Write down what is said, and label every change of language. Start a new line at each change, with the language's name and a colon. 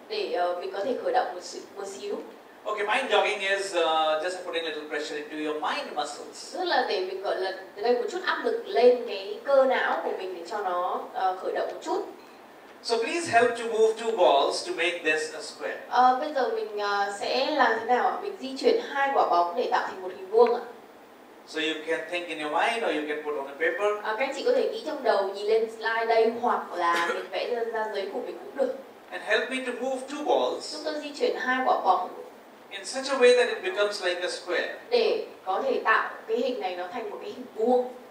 Vietnamese: Để mình có thể khởi động một xíu.
English: Okay, mind jogging is just putting a little pressure into your mind muscles.
Vietnamese: Tức là để mình gọi là gây một chút áp lực lên cái cơ não của mình để cho nó khởi động một chút.
English: So please help to move two balls to make this a square.
Vietnamese: Bây giờ mình sẽ làm thế nào ạ? Mình di chuyển hai quả bóng để tạo thành một hình vuông ạ.
English: So you can think in your mind or you can put on a paper.
Vietnamese: Các anh chị có thể nghĩ trong đầu, nhìn lên slide đây, hoặc là mình vẽ ra giấy của mình cũng được.
English: And help me to move two balls
Vietnamese: Chúng tôi di chuyển hai quả bóng
English: in such a way that it becomes like a square.
Vietnamese: để có thể tạo cái hình này nó thành một cái hình vuông.